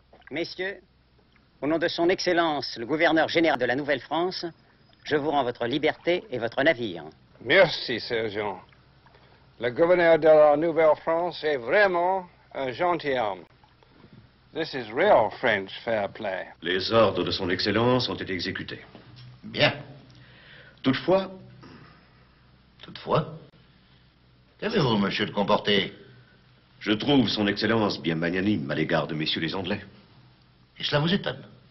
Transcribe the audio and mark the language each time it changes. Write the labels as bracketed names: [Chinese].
[French] Messieurs, au nom de son Excellence, le gouverneur général de la Nouvelle-France, je vous rends votre liberté et votre navire. Merci, sergent. Le gouverneur de la Nouvelle-France est vraiment un gentilhomme. [English] This is real French fair play. [French] Les ordres de son Excellence ont été exécutés. Bien. Toutefois... Toutefois? Qu'avez-vous, monsieur de Comporter? Je trouve son Excellence bien magnanime à l'égard de messieurs les Anglais. Et cela vous étonne?